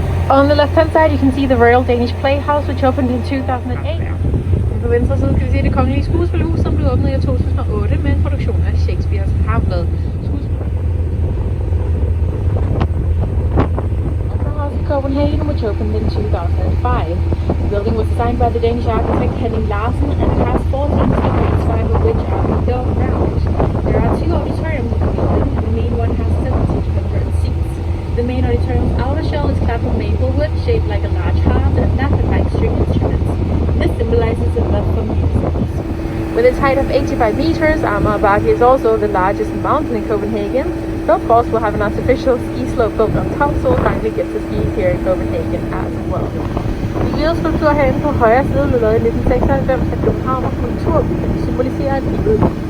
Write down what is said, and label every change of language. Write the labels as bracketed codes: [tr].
[en] On the left hand side you can see the Royal Danish Playhouse, which opened in 2008. [da] På venstre side kan vi se det kongelige skuespilhus, som blev åbnet i 2008 med en produktion af Shakespeares Hamlet. [en] Opera House in Copenhagen, which opened in 2005. The building was designed by the Danish architect Henning Larsen and it has 14 stories, 5 of which are built round. There are 2 auditoriums in the building. The main one has 700 seats. The main auditorium's outer shell is clad with maple wood, shaped like a large heart and knotted like string instruments. This symbolizes the love for music. With its height of 85 meters, Amagerbakke is also the largest mountain in Copenhagen. So of course we'll have an artificial ski slope built on top, so we'll finally get to ski here in Copenhagen as well. [da] De hvide skulptur herinde på højre side blev lavet i 1996 af København og Kultur, som symboliserer livet.